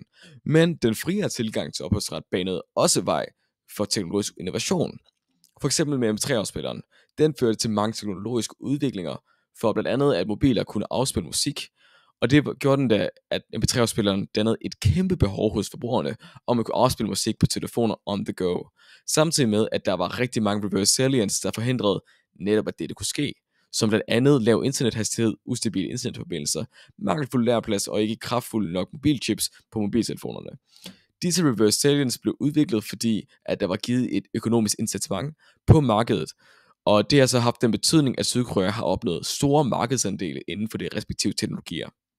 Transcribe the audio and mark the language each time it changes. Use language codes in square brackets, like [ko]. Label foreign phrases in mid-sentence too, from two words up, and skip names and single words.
[da] Men den friere tilgang til ophavsret banede også vej for teknologisk innovation. For eksempel med MP3-afspilleren. Den førte til mange teknologiske udviklinger, for blandt andet at mobiler kunne afspille musik, og det gjorde den da, at MP3-afspilleren dannede et kæmpe behov hos forbrugerne, om at kunne afspille musik på telefoner [en] on the go. [da] Samtidig med, at der var rigtig mange [en] reverse salients, [da] der forhindrede netop, at dette kunne ske, som blandt andet lav internethastighed, ustabile internetforbindelser, mangelfuld lærplads og ikke kraftfulde nok mobilchips på mobiltelefonerne. Disse [en] reverse salients [da] blev udviklet, fordi at der var givet et økonomisk incitament på markedet, og det har så haft den betydning, at Sydkorea har opnået store markedsandele inden for de respektive teknologier.